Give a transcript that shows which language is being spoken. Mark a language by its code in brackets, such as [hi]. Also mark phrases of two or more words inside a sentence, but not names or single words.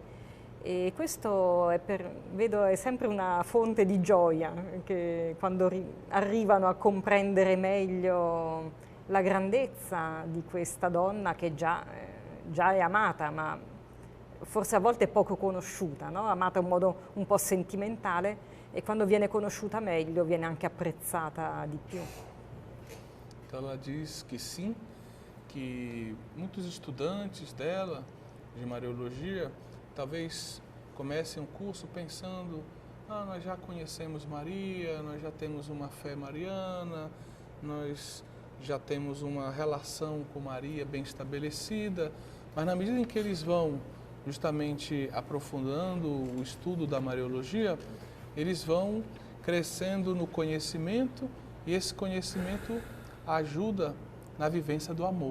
[it] E questo vedo è sempre una fonte di gioia, che quando arrivano a comprendere meglio la grandezza di questa donna che già è amata, ma forse a volte è poco conosciuta, no? Amata in un modo un po' sentimentale, e quando viene conosciuta meglio viene anche apprezzata di più. [pt] Então ela diz que sim, que muitos estudantes dela de Mariologia, talvez comecem um curso pensando, nós já conhecemos Maria, nós já temos uma fé mariana, nós já temos uma relação com Maria bem estabelecida, mas na medida em que eles vão justamente aprofundando o estudo da Mariologia, eles vão crescendo no conhecimento e esse conhecimento ajuda na vivência do amor.